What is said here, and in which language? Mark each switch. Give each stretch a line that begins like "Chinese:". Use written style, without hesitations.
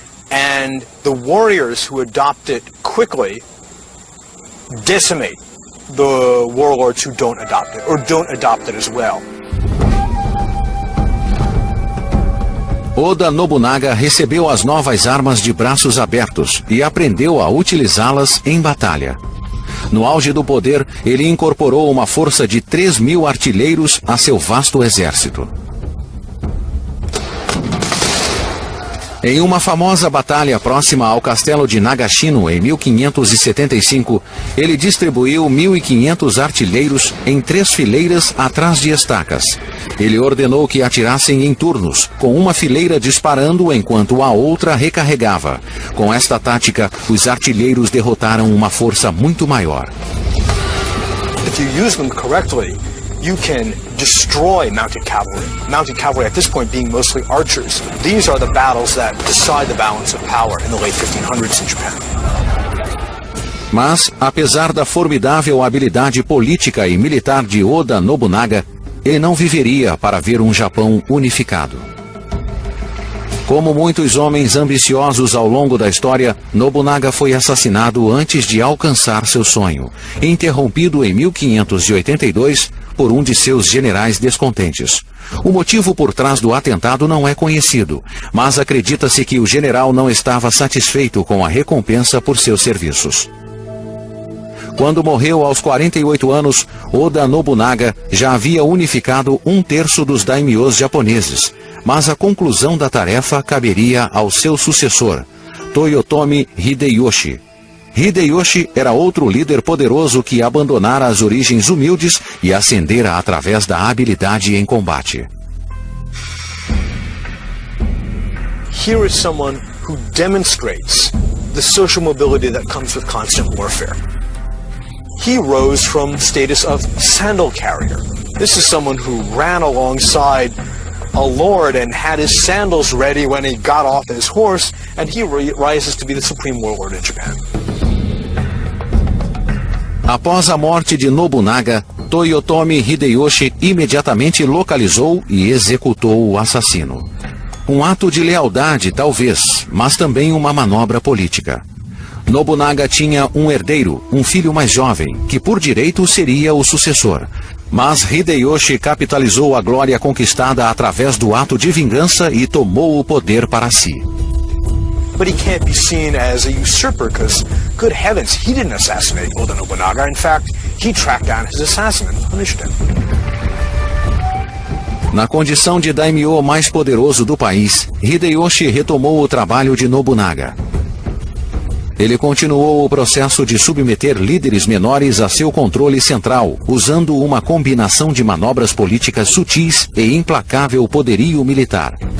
English: And the warriors who adopt it quickly decimate the warlords who don't adopt it, or don't adopt it as well.
Portuguese: Oda Nobunaga recebeu as novas armas de braços abertos e aprendeu a utilizá-las em batalha. No auge do poder, ele incorporou uma força de 3.000 artilheiros a seu vasto exército. Em uma famosa batalha próxima ao castelo de Nagashino em 1575, ele distribuiu 1.500 artilheiros em 3 fileiras atrás de estacas. Ele ordenou que atirassem em turnos, com uma fileira disparando enquanto a outra recarregava. Com esta tática, os artilheiros derrotaram uma força muito maior.
English: If you use them correctly, you can destroy mounted cavalry. Mounted cavalry at this point being mostly archers. These are the battles that decide the balance of power in the late 1500s in Japan.
Portuguese: Mas, apesar da formidável habilidade política e militar de Oda Nobunaga, ele não viveria para ver um Japão unificado. Como muitos homens ambiciosos ao longo da história, Nobunaga foi assassinado antes de alcançar seu sonho, interrompido em 1582 por um de seus generais descontentes. O motivo por trás do atentado não é conhecido, mas acredita-se que o general não estava satisfeito com a recompensa por seus serviços. Quando morreu aos 48 anos, Oda Nobunaga já havia unificado 1/3 dos daimyos japoneses, mas a conclusão da tarefa caberia ao seu sucessor, Toyotomi Hideyoshi. Hideyoshi era outro líder poderoso que abandonara as origens humildes e ascendera através da habilidade em combate.
English: Here is someone who demonstrates the social mobility that comes with constant warfare. He rose from the status of sandal carrier. This is someone who ran alongside a lord and had his sandals ready when he got off his horse, and he rises to be the supreme warlord in Japan.
Portuguese: Após a morte de Nobunaga, Toyotomi Hideyoshi imediatamente localizou e executou o assassino. Um ato de lealdade, talvez, mas também uma manobra política. Nobunaga tinha um herdeiro, um filho mais jovem, que por direito seria o sucessor. Mas Hideyoshi capitalizou a glória conquistada através do ato de vingança e tomou o poder para si.
English: But he can't be seen as a usurper because, good heavens, he didn't assassinate Oda Nobunaga. In fact, he tracked down his assassin and punished him.
Portuguese: Na condição de daimyo mais poderoso do país, Hideyoshi retomou o trabalho de Nobunaga. Ele continuou o processo de submeter líderes menores a seu controle central, usando uma combinação de manobras políticas sutis e implacável poderio militar.